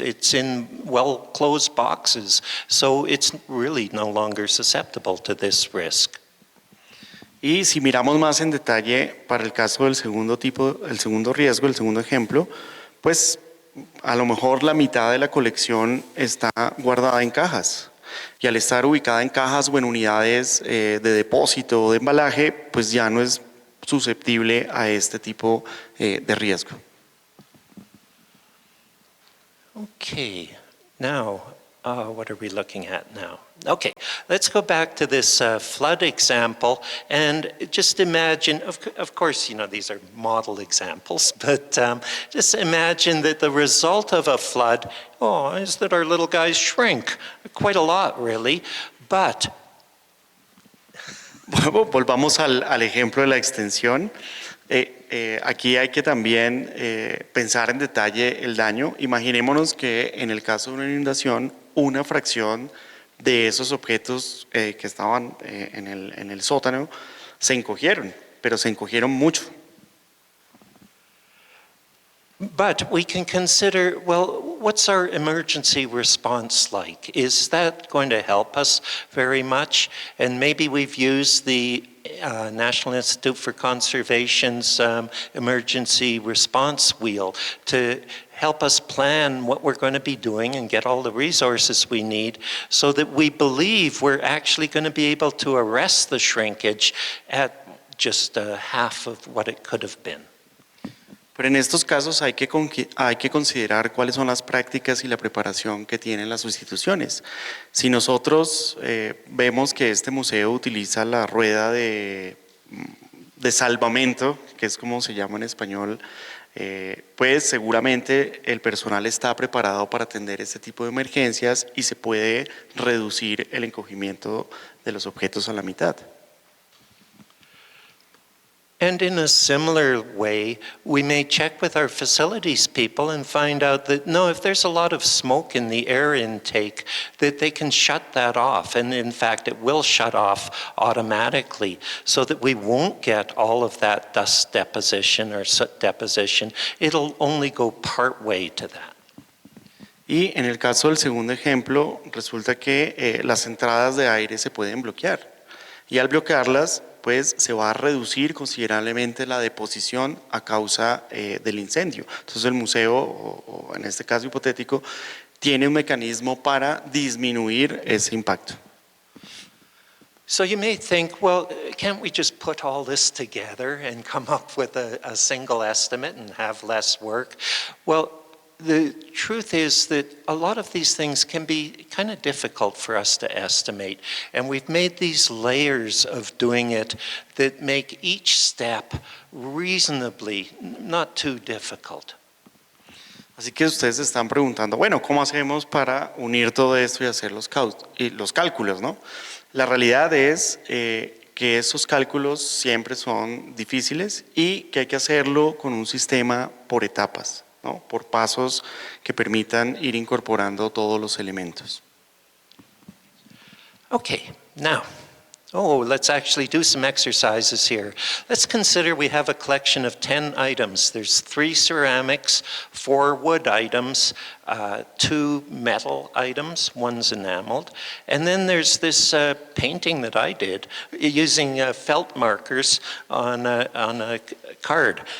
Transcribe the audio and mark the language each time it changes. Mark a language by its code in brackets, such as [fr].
[en] It's in well-closed boxes, so it's really no longer susceptible to this risk. [es] Y si miramos más en detalle para el caso del segundo tipo, el segundo riesgo, el segundo ejemplo, pues a lo mejor la mitad de la colección está guardada en cajas. Y al estar ubicada en cajas o en unidades de depósito o de embalaje, pues ya no es susceptible a este tipo de riesgo. [en] Okay, now, what are we looking at now? Okay, let's go back to this flood example and just imagine, of course, you know, these are model examples, but just imagine that the result of a flood, is that our little guys shrink quite a lot, really, but... [es] Volvamos al ejemplo de la extensión. Aquí hay que también pensar en detalle el daño. Imaginémonos que en el caso de una inundación, una fracción de esos objetos que estaban en el sótano se encogieron, pero se encogieron mucho. [en] But we can consider, well, what's our emergency response like? Is that going to help us very much? And maybe we've used the National Institute for Conservation's emergency response wheel to help us plan what we're going to be doing and get all the resources we need so that we believe we're actually going to be able to arrest the shrinkage at just half of what it could have been. [es] Pero en estos casos hay que considerar cuáles son las prácticas y la preparación que tienen las instituciones. Si nosotros vemos que este museo utiliza la rueda de salvamento, que es como se llama en español, pues seguramente el personal está preparado para atender este tipo de emergencias y se puede reducir el encogimiento de los objetos a la mitad. [en] And in a similar way, we may check with our facilities people and find out that, no, if there's a lot of smoke in the air intake, that they can shut that off. And in fact, it will shut off automatically so that we won't get all of that dust deposition or soot deposition. It'll only go part way to that. [es] Y en el caso del segundo ejemplo, resulta que las entradas de aire se pueden bloquear. Y al bloquearlas, pues se va a reducir considerablemente la deposición a causa del incendio. Entonces el museo, o en este caso hipotético, tiene un mecanismo para disminuir ese impacto. [en] So you may think, well, can't we just put all this together and come up with a single estimate and have less work? Well, the truth is that a lot of these things can be kind of difficult for us to estimate, and we've made these layers of doing it that make each step reasonably not too difficult. [es] Así que ustedes se están preguntando, bueno, ¿cómo hacemos para unir todo esto y hacer los cálculos, ¿no? La realidad es que esos cálculos siempre son difíciles y que hay que hacerlo con un sistema por etapas, ¿no? Por pasos que permitan ir incorporando todos los elementos. [en] Okay, now, let's actually do some exercises here. Let's consider we have a collection of 10 items. There's 3 ceramics, 4 wood items, 2 metal items, 1's enameled, and then there's this painting that I did using felt markers on a card.